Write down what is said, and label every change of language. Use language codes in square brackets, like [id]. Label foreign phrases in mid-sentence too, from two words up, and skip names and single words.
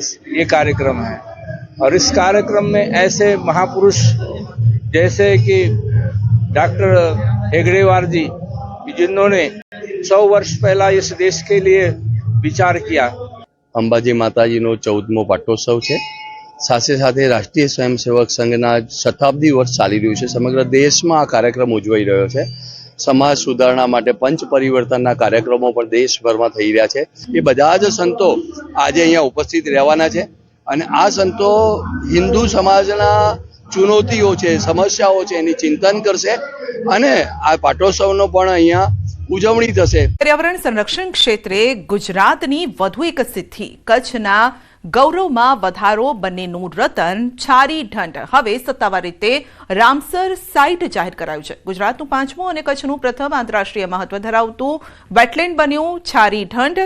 [hi] ये कार्यक्रम है और इस कार्यक्रम में ऐसे महापुरुष जैसे कि डॉक्टर हेगड़ेवार जी, जिन्होंने 100 वर्ष पहला इस देश के लिए विचार किया। [gu] અંબાજી માતાજી નો 14મો પાટોત્સવ હૈ। સાથે સાથે રાષ્ટ્રીય સ્વયંસેવક સંઘના શતાબ્દી વર્ષ ચાલી રહ્યુ છે। સમગ્ર દેશ મેં આ કાર્યક્રમ ઉજવાઈ રહ્યો છે। સમાજ સુધારણા માટે પંચ પરિવર્તનના કાર્યક્રમોં પર દેશભર મેં થઈ રહ્યા છે। એ બધા જ સંતો આજ અહીંયા ઉપસ્થિત રહેવાના છે અને આ સંતો હિંદુ સમાજના ચુનૌતીઓ છે, સમસ્યાઓ છે એની ચિંતન કરશે અને આ પાટોત્સવનો પણ અહીંયા ઉજવણી થશે। પર્યાવરણ સંરક્ષણ ક્ષેત્રે ગુજરાતની વધુ એક સિદ્ધિ, કચ્છના ગૌરવમાં વધારો બંનેનું રતન છારી ઢંઢ હવે સત્તાવાર રીતે રામસર સાઇટ જાહેર કરાયું છે। ગુજરાતનું 5મું અને કચ્છનું પ્રથમ આંતરરાષ્ટ્રીય મહત્વ ધરાવતું વેટલેન્ડ બન્યું છારી ઢંઢ।